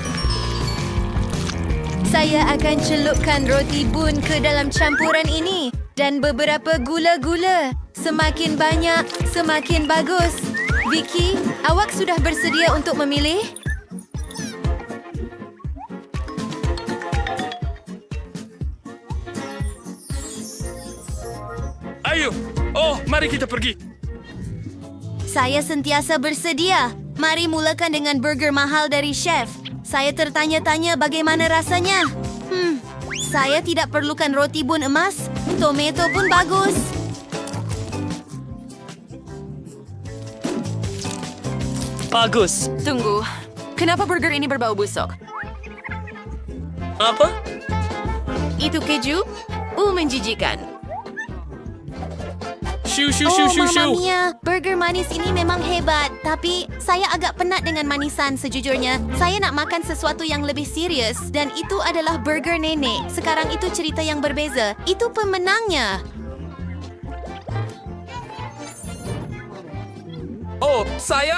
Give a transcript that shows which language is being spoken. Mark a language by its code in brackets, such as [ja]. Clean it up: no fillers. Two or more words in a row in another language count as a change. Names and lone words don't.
[ms] Saya akan celupkan roti bun ke dalam campuran ini Dan beberapa gula-gula. Semakin banyak, semakin bagus. Vicky, awak sudah bersedia untuk memilih? Ayo. Oh, mari kita pergi. Saya sentiasa bersedia. Mari mulakan dengan burger mahal dari chef. Saya tertanya-tanya bagaimana rasanya. Saya tidak perlukan roti bun emas. Tomato pun bagus. Bagus. Tunggu. Kenapa burger ini berbau busuk? Apa? Itu keju? Menjijikan. Shoo, shoo, shoo, shoo, [it] Mamma shoo. mia, [ms] burger manis ini memang hebat. Tapi saya agak penat dengan manisan sejujurnya. Saya nak makan sesuatu yang lebih serius. Dan itu adalah burger nenek. Sekarang itu cerita yang berbeza. Itu pemenangnya. Oh, saya?